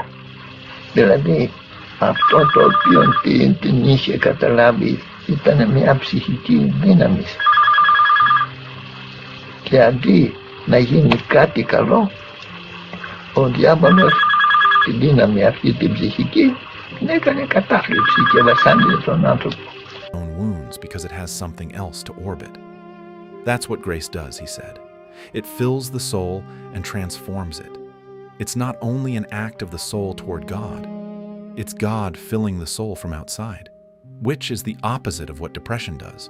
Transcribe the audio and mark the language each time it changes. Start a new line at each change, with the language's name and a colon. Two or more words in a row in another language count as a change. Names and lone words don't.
Greek: Δηλαδή αυτό το οποίο την είχε καταλάβει ήταν μια ψυχική δύναμη και αντί να γίνει κάτι καλό, ο διάβολος την δύναμη αυτή την ψυχική την έκανε κατάθλιψη και βασάνιζε τον άνθρωπο.
English: Wounds because it has something else to orbit. That's what grace does, he said. It fills the soul and transforms it. It's not only an act of the soul toward God, it's God filling the soul from outside, which is the opposite of what depression does.